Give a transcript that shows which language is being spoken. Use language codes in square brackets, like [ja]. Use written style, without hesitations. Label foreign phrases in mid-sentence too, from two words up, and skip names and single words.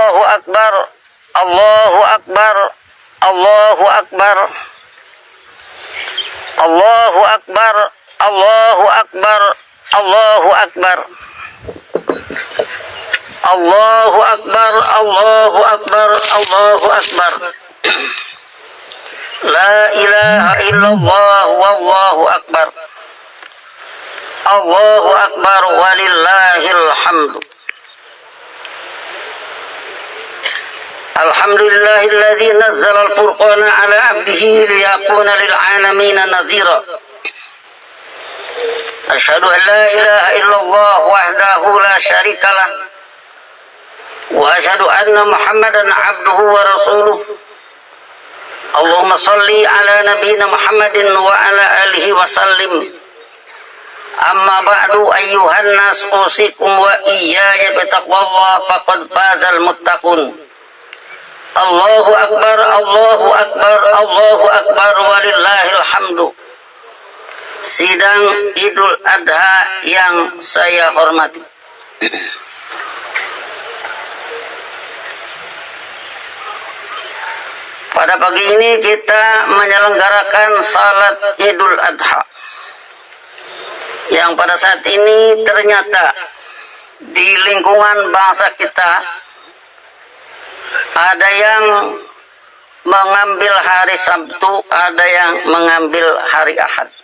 [ar] أكبر، الله أكبر، الله أكبر، الله أكبر، الله أكبر، الله أكبر، الله أكبر، الله أكبر، الله أكبر. لا إله إلا الله والله أكبر. الله أكبر ولله الحمد. الحمد لله الذي نزل الفرقان على عبده ليكون للعالمين نذيرا. أشهد أن لا إله إلا الله وحده لا شريك له وأشهد أن محمدا عبده ورسوله. اللهم صل على نبينا محمد وعلى آله وسلم. أما بعد أيها الناس أوصيكم وإياي بتقوى الله فقد فاز المتقون. الله أكبر، الله أكبر، الله أكبر ولله الحمد. [id] Sidang Idul Adha yang saya hormati, pada pagi ini kita menyelenggarakan salat Idul Adha yang pada saat ini ternyata di lingkungan bangsa kita ada yang mengambil hari Sabtu, ada yang mengambil hari Ahad.